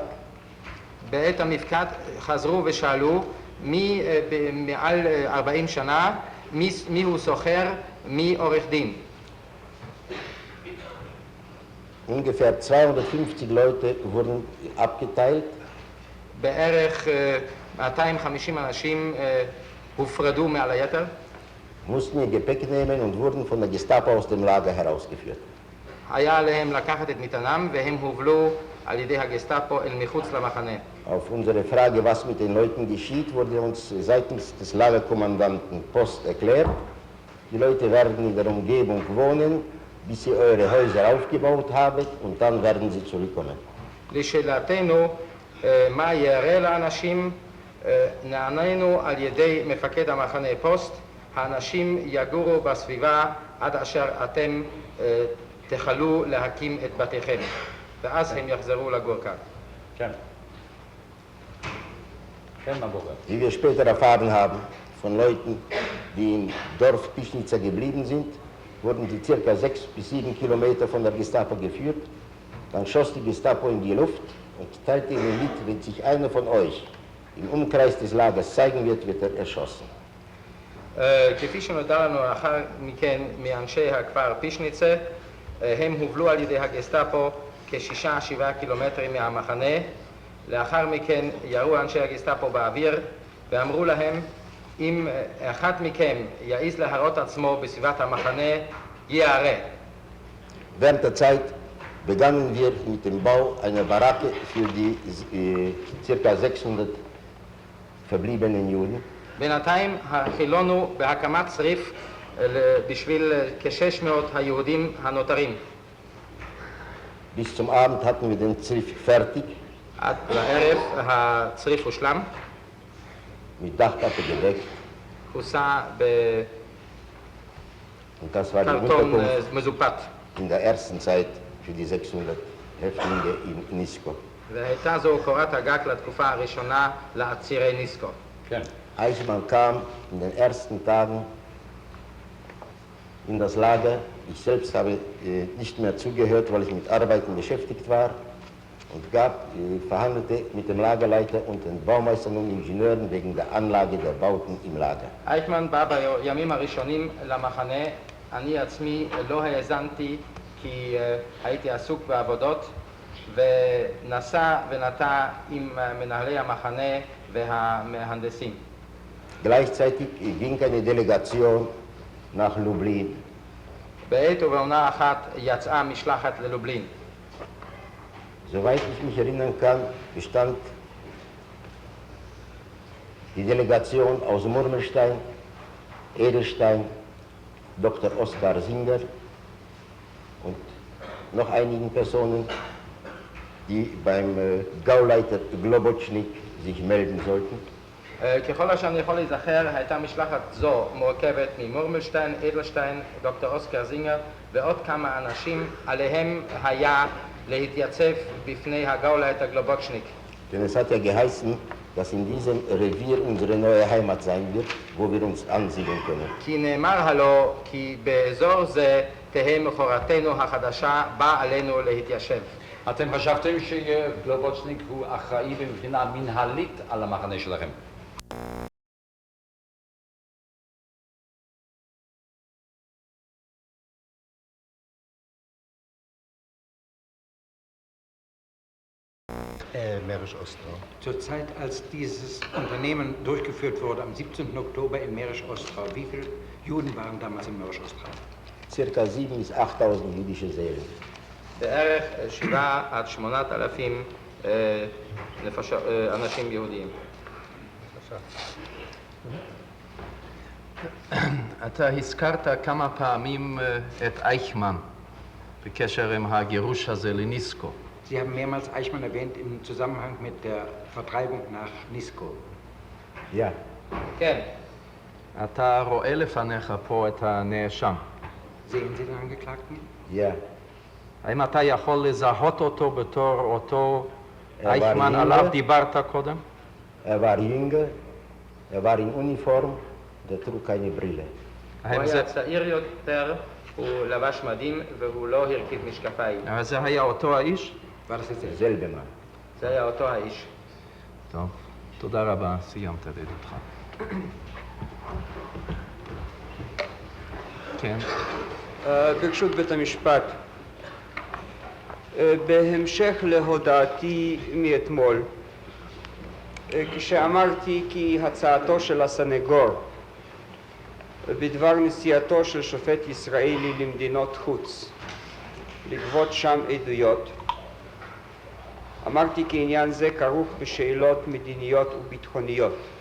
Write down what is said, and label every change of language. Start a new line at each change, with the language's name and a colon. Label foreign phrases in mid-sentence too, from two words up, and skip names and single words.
Hebrew: בעת המפקד חזרו ושאלו מי מעל 40 שנה, מי הוא סוחר, מי עורך דין.
German: Ungefähr 250 Leute wurden abgeteilt.
Hebrew: בערך 250 אנשים הופרדו מעל היתר.
German: Mussten ihr Gepäck nehmen und wurden von der Gestapo aus dem Lager herausgeführt.
Hebrew: היה עליהם לקחת את מטענם והם הובלו על ידי הגסטאפו אל מחוץ למחנה.
German: Auf unsere Frage, was mit den Leuten geschieht, wurde uns seitens des Lagerkommandanten Post erklärt. Die Leute werden in der Umgebung wohnen, bis ihr eure Häuser aufgebaut habt und dann werden sie zurückkommen.
Hebrew: לשאלתנו מה יראה לאנשים, נענינו על ידי מפקד המחנה פוסט, האנשים יגורו בסביבה עד אשר אתם תחלו להקים את בתיכם, ואז הם יחזרו לגור כאן. כן. כן, מה בוגר?
German: Wie wir später erfahren haben, von Leuten, die im Dorf Pischnitzer geblieben sind, wurden sie circa 6 bis 7 Kilometer von der Gestapo geführt. Dann schoss die Gestapo in die Luft und teilte ihnen mit, wenn sich einer von euch im Umkreis des Lagers zeigen wird, wird er erschossen.
Hebrew: כפי שנודע לנו לאחר מכן מאנשי הכפר פישניצה, הם הובלו על ידי הגסטאפו כ6-7 קילומטרים מהמחנה. לאחר מכן ירו אנשי הגסטאפו באוויר ואמרו להם, אם אחד מכם יעז להראות עצמו בסביבת המחנה, ייהרג.
German: Während der Zeit begannen wir mit dem Bau einer Baracke für die ca. 600 verbliebenen Juden.
Hebrew: בינתיים החילונו בהקמת צריף בשביל כ-600 היהודים הנותרים.
German: Bis zum Abend hatten wir den Zriff fertig,
Hebrew: עד לערב הצריף הושלם,
German: mit Dachpappe gedeckt.
Hebrew: כוסה
German: Und das war die
Hebrew: בקרטון
German: Unterkunft
Hebrew: מזופת.
German: in der ersten Zeit für die 600 Häftlinge in Nisko.
Hebrew: והייתה זו קורת הגג לתקופה הראשונה לעצירי ניסקו. כן.
German: Eichmann kam in den ersten Tagen in das Lager. Ich selbst habe nicht mehr zugehört, weil ich mit Arbeiten beschäftigt war und verhandelte mit dem Lagerleiter und den Baumeistern und Ingenieuren wegen der Anlage der Bauten im Lager.
Hebrew: אייכמן בא בימים הראשונים למחנה, אני עצמי לא האזנתי כי הייתי עסוק בעבודות ונסע ונטע עם מנהלי המחנה והמהנדסים.
German: Gleichzeitig ging eine Delegation nach Lublin.
Hebrew: בעת ובעונה אחת יצאה משלחת ללובלין.
German: Soweit ich mich erinnern kann, bestand die Delegation aus Murmelstein, Edelstein, Dr. Oskar Singer und noch einigen Personen, die beim Gauleiter Globotschnik sich melden sollten.
Hebrew: ככל שאני יכול להיזכר, הייתה משלחת זו מורכבת ממורמלשטיין, אדלשטיין, דוקטור אוסקר זינגר ועוד כמה אנשים עליהם היה להתייצב בפני הגאולייטר גלובוצ'ניק.
German: Denn es hat ja geheißen, dass in diesem Revier unsere neue Heimat sein wird, wo wir uns ansiedeln können.
Hebrew: כי נאמר הלא כי באזור זה תהא מכורתנו החדשה, בא עלינו להתיישב. אתם חשבתם שגלובוצ'ניק הוא אחראי מבחינה מנהלית על המחנה שלכם?
German: Mährisch Ostrau. Zur Zeit, als dieses Unternehmen durchgeführt wurde, am 17. Oktober in Mährisch Ostrau, wie viele Juden waren damals in Mährisch Ostrau? Circa 7.000 bis 8.000 jüdische Seelen.
Hebrew: בערך 7,000 עד 8,000 אנשים יהודיים. אתה הזכרת כמה פעמים את אייכמן בקשר עם הגירוש הזה לניסקו.
German: Sie haben mehrmals Eichmann erwähnt im Zusammenhang mit der Vertreibung nach Nisko. Ja.
Hebrew: כן. אתה רואה לפניך פה את הנאשם.
German: Sehen Sie den Angeklagten? Ja.
Hebrew: האם אתה יכול לזהות אותו בתור אותו
German: Er war
Hebrew: אייכמן
German: jünger.
Hebrew: עליו דיברת קודם?
German: Er war jünger, er war in Uniform, der trug keine Brille.
Hebrew: הוא היה צעיר יותר, הוא לבש מדים והוא לא הרכיב משקפיים. אבל זה היה אותו האיש?
German: War das jetzt Selbe Mann.
Hebrew: זה היה אותו האיש. טוב, תודה רבה, סיימת את עדותך. כן. ברשות בית המשפט, בהמשך להודעתי מאתמול, כשאמרתי כי הצעתו של הסנגור בדבר נסיעתו של שופט ישראלי למדינות חוץ לגבות שם עדויות, אמרתי כי עניין זה כרוך בשאלות מדיניות וביטחוניות.